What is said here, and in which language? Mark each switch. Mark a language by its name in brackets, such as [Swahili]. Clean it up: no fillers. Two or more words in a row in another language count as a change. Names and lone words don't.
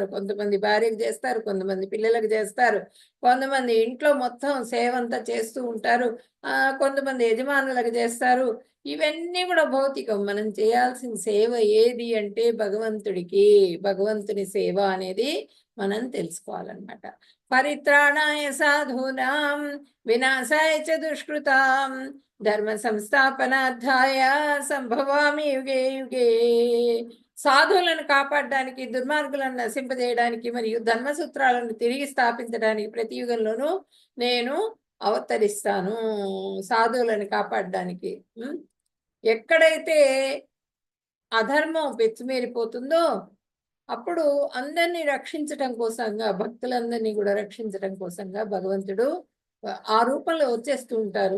[Telugu] కొంతమంది భార్యకు చేస్తారు, కొంతమంది పిల్లలకు చేస్తారు, కొంతమంది ఇంట్లో మొత్తం సేవ అంతా చేస్తూ ఉంటారు, కొంతమంది యజమానులకు చేస్తారు. ఇవన్నీ కూడా భౌతికం. మనం చేయాల్సిన సేవ ఏది అంటే భగవంతుడికి, భగవంతుని సేవ అనేది మనం తెలుసుకోవాలన్నమాట. [Sanskrit] పరిత్రాణాయ సాధూనాం వినాశాయ చ దుష్కృతాం ధర్మ సంస్థాపనార్థాయ సంభవామి యుగే యుగే. [Telugu] సాధువులను కాపాడడానికి, దుర్మార్గులను నశింపజేయడానికి మరియు ధర్మసూత్రాలను తిరిగి స్థాపించడానికి ప్రతి యుగంలోనూ నేను అవతరిస్తాను, సాధువులను కాపాడడానికి. ఎక్కడైతే అధర్మం పెచ్చుమీరిపోతుందో అప్పుడు అందరినీ రక్షించటం కోసంగా, భక్తులందరినీ కూడా రక్షించటం కోసంగా భగవంతుడు ఆ రూపంలో వచ్చేస్తూ ఉంటారు.